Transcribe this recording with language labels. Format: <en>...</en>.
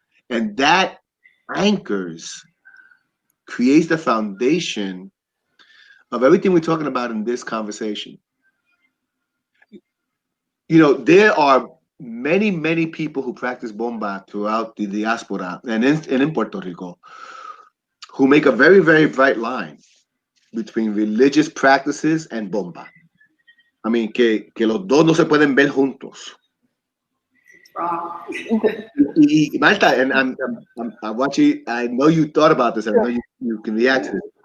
<en>And that anchors, creates the foundation of everything we're talking about in this conversation. There are many, many people who practice bomba throughout the diaspora and in Puerto Rico who make a very, very bright line between religious practices and bomba. I mean,</en> <es>que los dos no se pueden ver juntos.</es> <en>Y Malta, and I'm watching. I know you thought about this, and I know you can react to it.</en>